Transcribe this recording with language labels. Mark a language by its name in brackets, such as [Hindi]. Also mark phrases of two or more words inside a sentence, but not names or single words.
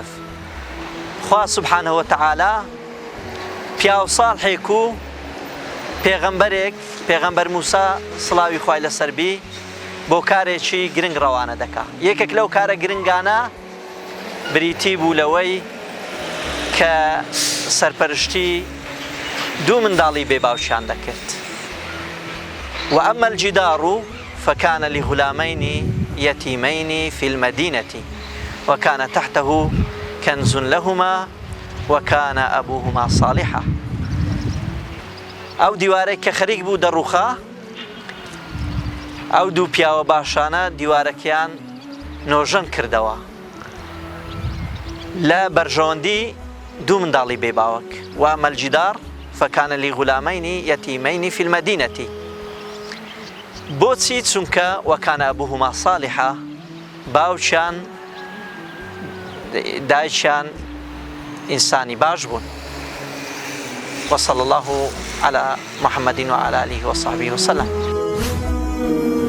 [Central Kurdish] خوا [Arabic] سوبحانەه وتەعالا [Central Kurdish] پیا و ساڵحێک و پێغەمبەرێک، پێغەمبەر موسا سڵاوی خوای لەسەر بی، بۆ کارێکی گرنگ ڕەوانە دەکا. یەکێک لەو کارە گرنگانە بریتی بوو لەوەی کە سەرپەرشتی دوو منداڵی بێ باوشیان دەکرد. [Arabic] وأما الجدار فكان لغلامين يتيمين في المدينة وكان تحته كنز لهما وكان أبوهما صالحا. [Central Kurdish] ئەو دیوارێک کە خەریک بوو دەڕووخا، ئەو دوو پیاوە باشانە دیوارەکەیان نۆژەن کردەوە لە بەرژەوەندی دوو منداڵی بێ باوک. [Arabic] وأما الجدار فكان لغلامين يتيمين في المدينة. [Central Kurdish] بۆچی؟ چونکە وەکانە [Arabic] ئەبوهما صالحا، [Central Kurdish] باوچیان دایکیان ئینسانی باش بوون. [Arabic] وصلى الله على محمد وعلى آله وصحبه وسلم.